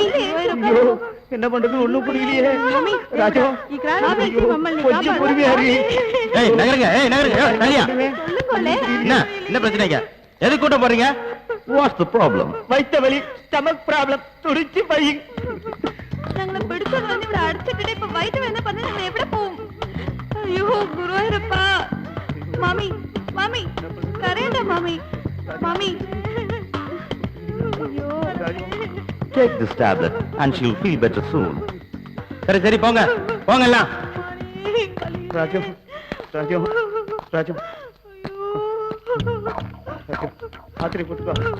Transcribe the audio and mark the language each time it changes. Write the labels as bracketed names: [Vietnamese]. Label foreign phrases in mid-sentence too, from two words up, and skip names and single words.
[Tamil] என்ன பண்றது ஒண்ணும் புரியலையே. ராஜா கொஞ்சம் பொறுமையா இரு. ஏய் நகருங்க, ஏய் நகருங்க. ஏய் நலியா, என்ன பிரச்சனைங்க? எதுக்கு கூட்டம் போறீங்க? [English] What's the problem? [Tamil] வயித்த வலி, [English] stomach problem, [Tamil] துடிச்சு பை. [Malayalam] ഞങ്ങളെ പിടിച്ചത് വന്ന് ഇവിടെ അടച്ചിട്ടിട്ട് ഇപ്പൊ വൈകിട്ട് വരുന്ന പറഞ്ഞ് ഞങ്ങൾ എവിടെ പോവും? അയ്യോ ഗുരുവായൂരപ്പാ. മാമി മാമി കരയണ്ട മാമി. മാമി അയ്യോ. [English] Take this tablet and she'll feel better soon. [Tamil] சரி சரி போங்க போங்க எல்லாம். ராஜு ராஜு ராஜு ஆத்திரி போட்டுக்கோ.